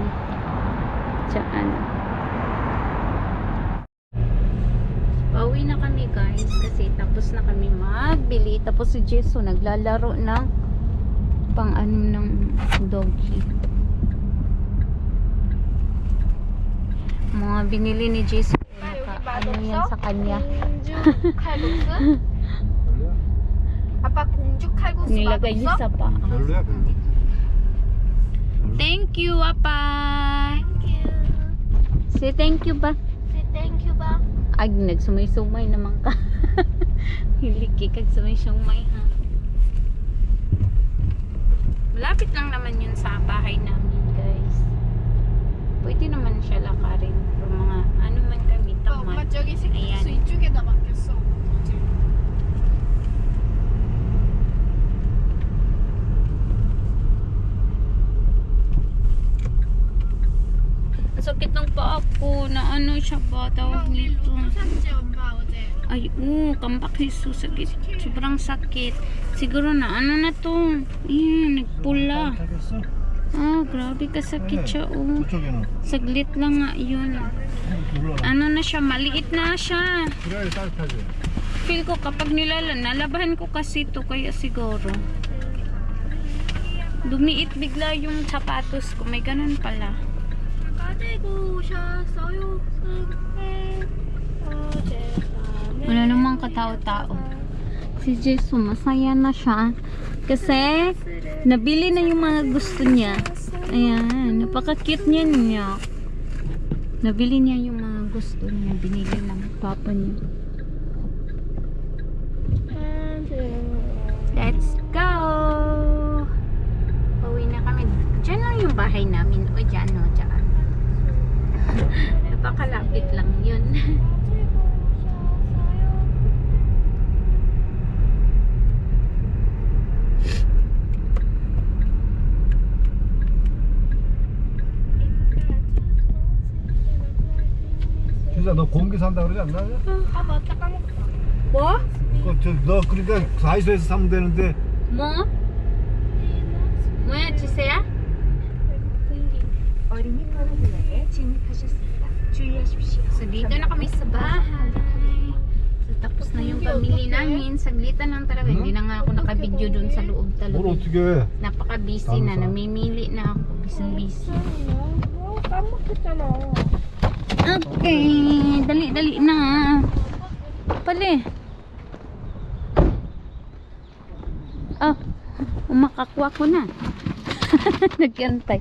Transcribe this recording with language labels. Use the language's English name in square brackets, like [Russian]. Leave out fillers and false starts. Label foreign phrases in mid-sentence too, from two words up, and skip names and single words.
[Filipino] Diyan. Pauwi na kami guys. Kasi tapos na kami magbili. Tapos si Jisoo naglalaro ng pang ano ng doggy. Mga binili ni Jisoo. Ano yan sa kanya. [Korean] 공주 칼국수? 아빠 공주 칼국수 [Filipino] Nilagay niya [Korean] 맛없어? [Filipino] sa paa. [Korean] 별로야 별로. [English] Thank you, apa. Thank you. Say thank you ba? Say thank you ba? [Hiligaynon] Ay, nagsumay-sumay naman ka. Hiliki kag sumay-sumay ha. [Filipino] Malapit lang naman yun sa bahay namin guys. Pwede naman siya lakarin. Pero mga ano man kami [Korean] 엄마 [Filipino] tamad. [Korean] 저기 식수 [Filipino] Ayan. [Korean] 이쪽에다 맡겼어. [Filipino] Ang sakit ng paa ko na ano siya ba tawag nito. [Korean] 샀지 엄마 어제. [Filipino] Ay, kampak Jesus, sakit. Sobrang sakit. Siguro na, ano na to? Ayan, nagpula. [Korean] 알겠어? [Filipino] Grabe kasakit siya, [Korean] 저쪽에는 [Filipino] Saglit lang nga yun. [Korean] 몰라. [Filipino] Ano na siya, maliit na siya. [Korean] 그래야 따뜻하지. [Filipino] Feel ko kapag nalabahan ko kasi to kaya siguro. Dumiit bigla yung sapatos ko, may ganun pala. [Korean] 가지고 오셨어요. [Filipino] Wala namang katao-tao. Si Jisoo, masaya na siya. Kasi, nabili na yung mga gusto niya. Ayan, napaka-cute niya. Nabili niya yung mga gusto niya. Binili ng papa niya. [English] Let's go! [Filipino] Pauwi na kami. Diyan lang yung bahay namin. O, dyan, o, dyan. Napakalapit lang yun. [Korean] 진짜 너 공기 산다 그러지 않나? 아 맞다 까먹었다. 뭐? 너 그러니까 다이소에서 사면 되는데 Mo? Moya, Chisea? 어린이 보호구역에 진입하셨습니다. 주의하십시오. [Filipino] So, dito na kami sa bahay. So, tapos na yung pamili namin. Saglitan lang talaga. Hindi na nga ako nakabidyo dun sa loob [Korean] 뭘 [Filipino] talaga. [Korean] 어떻게 해? [Filipino] Napaka-busy na. Namimili na ako. Busy. [Korean] 까먹었잖아. [Filipino] Okay. Dali na. Pali. Oh. Umakakuha ko na. Nagantay.